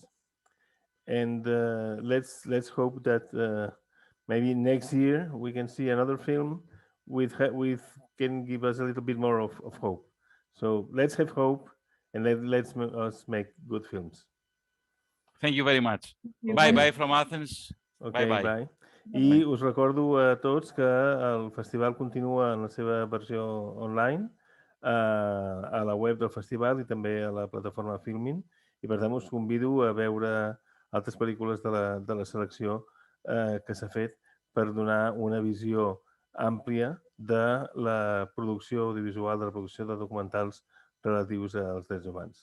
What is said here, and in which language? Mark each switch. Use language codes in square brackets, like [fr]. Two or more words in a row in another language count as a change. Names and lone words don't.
[en] And let's hope that maybe next year we can see another film with can give us a little bit more of hope. So let's have hope, and let's us make good films. Thank you very much. You. Bye bye from Athens. Okay, bye. Bye. [ca] I us recordo a tots que el festival continua en la seva versió online a la web del festival i també a la plataforma Filmin, i per tant us convido a veure altres pel·lícules de la selecció que s'ha fet per donar una visió àmplia de la producció audiovisual, de la producció de documentals relatius als drets humans.